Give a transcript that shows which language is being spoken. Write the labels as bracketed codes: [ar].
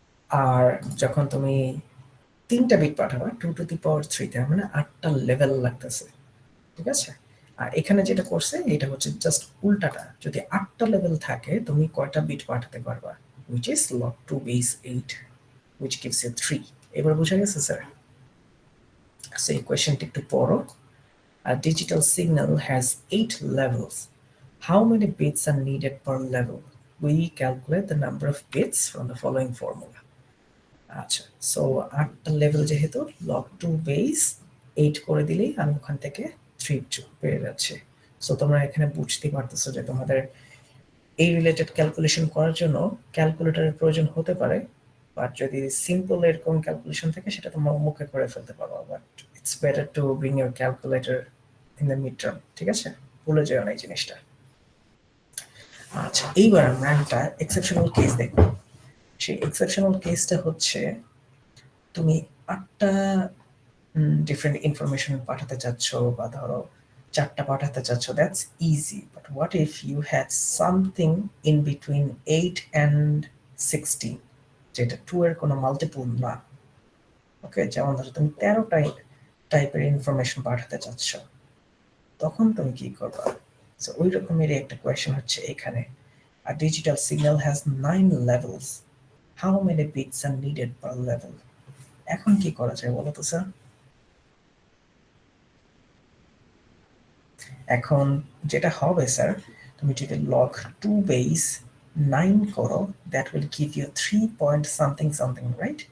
[bn] আর যখন তুমি 3টা বিট পাঠাবা [en] 2 to the power 3, [bn] তার মানে 8টা লেভেল লাগতেছে। ঠিক আছে, আর এখানে যেটা করছে এটা হচ্ছে জাস্ট উল্টাটা। যদি 8টা লেভেল থাকে তুমি কয়টা বিট পাঠাতে পারবা, [en] which is log 2 base 8 which gives you 3। [bn] এবার বুঝা গেছে স্যার? সো এই কোয়েশ্চেনটা একটু পড়ো। [en] A digital signal has 8 levels. How many bits are needed per level? We calculate the number of bits from the following formula. [bn] আচ্ছা, so 8টা level যেহেতু log 2 base 8 করে দিলেই আমি ওখান থেকে 3 পেয়ে যাচ্ছে। সো তোমরা এখানে বুঝতে পারতেছো যে তোমাদের এই রিলেটেড ক্যালকুলেশন করার জন্য ক্যালকুলেটরের প্রয়োজন হতে পারে, বাট যদি সিম্পল এরকম ক্যালকুলেশন থাকে সেটা তোমরা মুখে করে ফেলতে পারো। [en] But it's better to bring your calculator in the mid term. [bn] ঠিক আছে, ভুলে যেও না এই জিনিসটা। আচ্ছা, এইবার আমরা একটা এক্সেপশনাল কেস দেখব। সেই এক্সেপশনাল কেসটা হচ্ছে তুমি 8টা ডিফারেন্ট ইনফরমেশন পাঠাতে চাচ্ছ, বা ধরো 4টা পাঠাতে চাচ্ছ, [en] That's easy. But what if you had something in between 8 and 16, [bn] যেটা 2 এর কোনো মাল্টিপল না। ওকে, যেমন ধরো তুমি 13টা টাইপের ইনফরমেশন পাঠাতে চাচ্ছ, তখন তুমি কি করবা? সো ওই রকমেরই একটা কোয়েশ্চেন হচ্ছে এখানে। [en] A digital signal has 9 levels. How many bits are needed per level? [bn] এখন কি করা যায় বলো তো স্যার? এখন যেটা হবে স্যার, তুমি যদি [en] log 2 base 9 করো, that will give you 3 point something something, right?